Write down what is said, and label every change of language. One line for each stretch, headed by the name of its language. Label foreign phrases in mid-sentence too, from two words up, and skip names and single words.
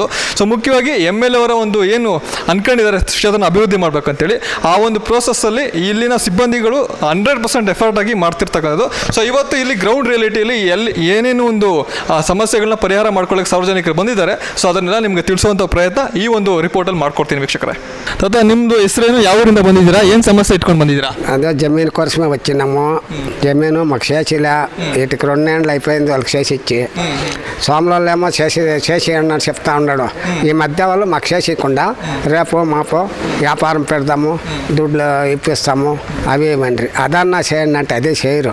Kannada: ಸೊ ಮುಖ್ಯವಾಗಿ MLA ಅವರ ಒಂದು ಏನು ಅನ್ಕೊಂಡಿದ್ದಾರೆ ಕ್ಷೇತ್ರನ ಅಭಿವೃದ್ಧಿ ಮಾಡ್ಬೇಕಂತೇಳಿ ಆ ಒಂದು ಪ್ರೋಸೆಸ್ಸಲ್ಲಿ ಇಲ್ಲಿನ ಸಿಬ್ಬಂದಿಗಳು 100% ಎಫರ್ಟ್ ಆಗಿ ಮಾಡ್ತಿರ್ತಕ್ಕಂಥದ್ದು. ಸೊ ಇವತ್ತು ಇಲ್ಲಿ
English: ground reality
Kannada: ಏನೇನು ಒಂದು ಸಮಸ್ಯೆಗಳನ್ನ ಪರಿಹಾರ ಮಾಡ್ಕೊಳ್ಳೋಕೆ ಸಾರ್ವಜನಿಕರು ಬಂದಿದ್ದಾರೆ. ಸೊ ಅದನ್ನೆಲ್ಲ ನಿಮಗೆ ತಿಳಿಸುವಂಥ ಪ್ರಯತ್ನ ಈ ಒಂದು ರಿಪೋರ್ಟಲ್ಲಿ ಮಾಡ್ಕೊಡ್ತೀನಿ ವೀಕ್ಷಕರೇ. ತಾತ, ನಿಮ್ಮದು ಹೆಸರೇನು, ಯಾವ ಊರಿಂದ ಬಂದಿದ್ದೀರಾ, ಏನು ಸಮಸ್ಯೆ ಇಟ್ಕೊಂಡು ಬಂದಿದ್ದೀರಾ?
Telugu: అదే జమీన్ కోసమే వచ్చినాము. జమీను మాకు చేసిలే, ఇటుకు 2 ఏళ్ళు అయిపోయింది వాళ్ళకి చేసి ఇచ్చి. సోమవాళ్ళు ఏమో చేసి అన్నాడు చెప్తా ఉన్నాడు. ఈ మధ్య వాళ్ళు మాకు చేసికుండా రేపు మాపు వ్యాపారం పెడదాము, దుడ్లు ఇప్పిస్తాము అవి ఏమండ్రి అదన్నా చేయండి అంటే అదే చేయరు.